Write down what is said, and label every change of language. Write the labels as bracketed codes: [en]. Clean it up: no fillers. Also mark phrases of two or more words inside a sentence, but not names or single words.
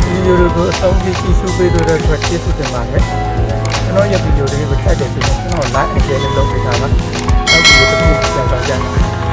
[my] ဒီယိုတွေကိုအဆုံးထိကြည့်ရှုပေးတဲ့အတွက်ကျေးဇူးတင်ပါတယ်ကျွန်တော်ရဲ့ဗီဒီယိုတွေကိုကြိုက်တယ်ဆိုရင်ကျွန်တော် [en] like and share [my] လုပ်ပေးတာပါနောက်ဒီလိုတစ်ခုပြန်ဆောင်ကြပါ